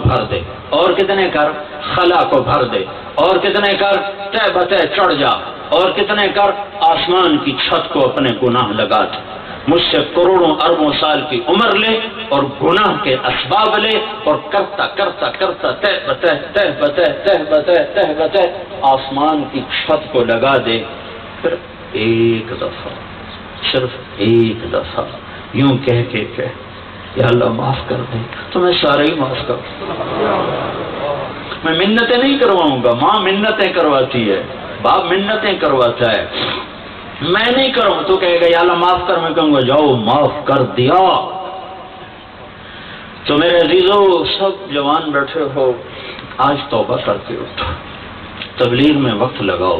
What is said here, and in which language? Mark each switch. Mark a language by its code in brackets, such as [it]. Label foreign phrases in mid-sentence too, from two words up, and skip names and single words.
[ur] بھر دے، اور کتنے کر، خلا کو بھر دے، اور کتنے کر، تہ بتہ چڑھ جا، اور کتنے کر، آسمان کی چھت کو اپنے گناہ لگا دے، مجھ سے کروڑوں اربوں سال کی عمر لے اور گناہ کے اسباب لے، اور کرتا کرتا کرتا تہ بتہ تہ بتہ تہ بتہ تہ بتہ آسمان کی چھت کو لگا دے، پھر ایک دفعہ، صرف ایک دفعہ یوں کہہ کے کہ یا اللہ معاف کر دے، تو میں سارے ہی معاف کر دوں۔ میں منتیں نہیں کرواؤں گا، ماں منتیں کرواتی ہے، باپ منتیں کرواتا ہے، میں نہیں کروں تو کہے گا یا اللہ معاف کر، میں کہوں گا جاؤ معاف کر دیا، تو میرے عزیزو سب جوان بیٹھے ہو، آج توبہ کر کے اٹھو، تبلیغ میں وقت لگاؤ۔